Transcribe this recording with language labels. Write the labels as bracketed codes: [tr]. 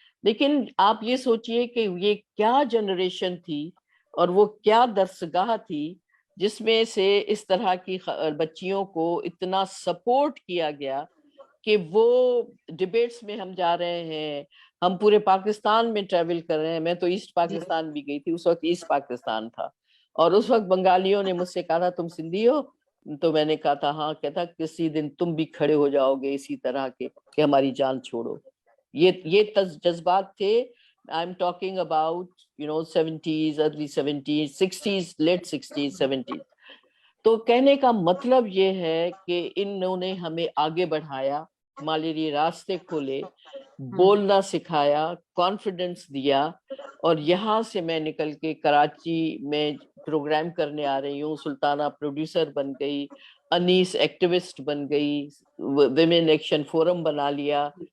[ur] لیکن آپ یہ سوچئے کہ یہ کیا جنریشن تھی اور وہ کیا درسگاہ تھی جس میں سے اس طرح کی بچیوں کو اتنا سپورٹ کیا گیا کہ وہ ڈیبیٹس میں ہم جا رہے ہیں, ہم پورے پاکستان میں ٹریول کر رہے ہیں. میں تو ایسٹ پاکستان بھی گئی تھی, اس وقت ایسٹ پاکستان تھا, اور اس وقت بنگالیوں نے مجھ سے کہا تھا تم سندھی ہو, تو میں نے کہا تھا ہاں. کہتا کسی دن تم بھی کھڑے ہو جاؤ گے اسی طرح کے کہ ہماری جان چھوڑو. یہ جذبات تھے. [en] I'm talking about 70s, early 70s, 60s, late 60s, 70s. [ur] تو کہنے کا مطلب یہ ہے کہ انہوں نے ہمیں آگے بڑھایا, ہمارے لیے راستے کھولے, بولنا سکھایا, کانفیڈنس دیا. اور یہاں سے میں نکل کے کراچی میں پروگرام کرنے آ رہی ہوں. سلطانہ پروڈیوسر بن گئی, انیس ایکٹیوسٹ بن گئی, ویمن ایکشن فورم بنا لیا.